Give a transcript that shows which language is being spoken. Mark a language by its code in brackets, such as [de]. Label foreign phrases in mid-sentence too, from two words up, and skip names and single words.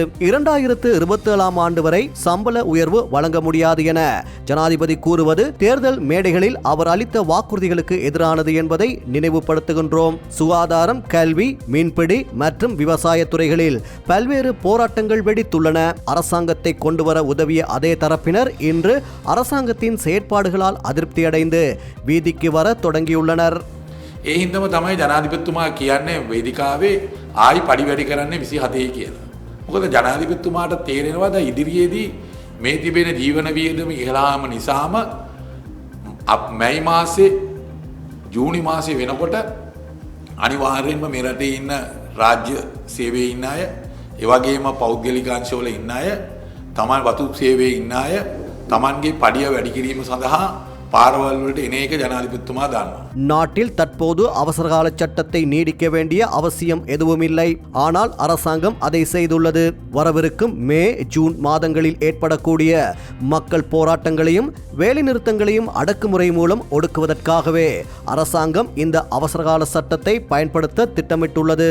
[ta] 2027 ஆண்டு வரை சம்பள உயர்வு வழங்க முடியாது என ஜனாதிபதி கூறுவது தேர்தல் மேடைகளில் அவர் அளித்த வாக்குறுதிகளுக்கு எதிரானது என்பதை நினைவுபடுத்துகின்றோம். சுகாதாரம், கல்வி, மீன்பிடி மற்றும் விவசாய துறைகளில் பல்வேறு போராட்டங்கள் வெடித்துள்ளன. அரசாங்கத்தை கொண்டுவர உதவிய அதே தரப்பினர் இன்று அரசாங்கத்தின் செயற்பாடுகளால் அதிருப்தியடைந்து வீதிக்கு வர தொடங்கியுள்ளனர். [si] ඒ හින්දම තමයි ජනාධිපතිතුමා කියන්නේ වේදිකාවේ ආයි පඩි වැඩි කරන්නේ 27 කියලා. මොකද ජනාධිපතිතුමාට තේරෙනවා දැන් ඉදිරියේදී මේ තිබෙන ජීවන වියදම ඉහළම නිසාම මැයි මාසේ ජූනි මාසේ වෙනකොට අනිවාර්යයෙන්ම මේ රටේ ඉන්න රාජ්‍ය සේවයේ ඉන්න අය, ඒ වගේම පෞද්ගලික අංශවල ඉන්න අය, තමන් වතු සේවයේ ඉන්න අය තමන්ගේ පඩිය වැඩි කිරීම සඳහා පාරවල් වලට එන එක ජනාධිපතිතුමා දන්නවා. [ta] நாட்டில் தற்போது அவசரகால சட்டத்தை நீடிக்க வேண்டிய அவசியம் எதுவும் இல்லை. ஆனால் அரசாங்கம் அதை செய்துள்ளது. வரவிருக்கும் மே, ஜூன் மாதங்களில் ஏற்படக்கூடிய மக்கள் போராட்டங்களையும் வேலைநிறுத்தங்களையும் அடக்குமுறை மூலம் ஒடுக்குவதற்காகவே அரசாங்கம் இந்த அவசரகால சட்டத்தை பயன்படுத்த திட்டமிட்டுள்ளது.